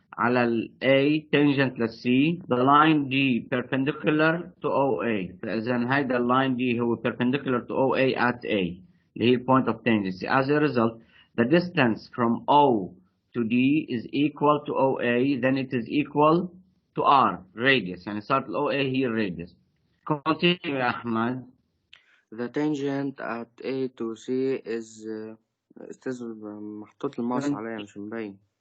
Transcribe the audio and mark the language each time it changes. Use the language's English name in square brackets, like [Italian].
[Arabic] على ال [English] A tangent لل C. the line D perpendicular to OA. [Arabic] فإذا هيدا اللاين [English] D هو perpendicular to OA at A [Arabic] اللي هي [English] point of tangency. As a result, the distance from O to D is equal to OA, then it is equal to R radius. [Arabic] يعني صارت ال OA هي radius. [English] Continue [Arabic] يا أحمد. [English] The tangent at A to C is [Arabic] أستاذ محطوط الماوس عليا مش مبين.